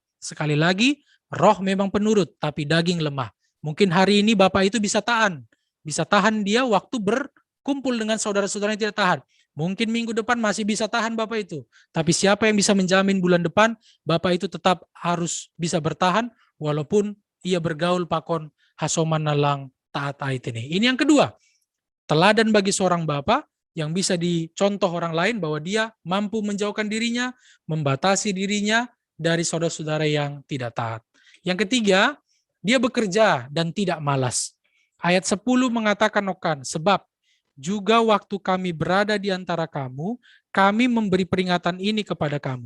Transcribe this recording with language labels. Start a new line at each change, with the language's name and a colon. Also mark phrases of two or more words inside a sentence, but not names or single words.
Indonesian: Sekali lagi, roh memang penurut, tapi daging lemah. Mungkin hari ini Bapak itu bisa tahan dia waktu berkumpul dengan saudara-saudara yang tidak tahan. Mungkin minggu depan masih bisa tahan Bapak itu. Tapi siapa yang bisa menjamin bulan depan Bapak itu tetap harus bisa bertahan walaupun ia bergaul
Batak Simalungun: pakon hasoman nalang taat ait
Indonesian: ini. Ini yang kedua, teladan bagi seorang bapak yang bisa dicontoh orang lain bahwa dia mampu menjauhkan dirinya, membatasi dirinya dari saudara-saudara yang tidak taat. Yang ketiga, dia bekerja dan tidak malas. Ayat 10 mengatakan Nokan, sebab juga waktu kami berada di antara kamu, kami memberi peringatan ini kepada kamu.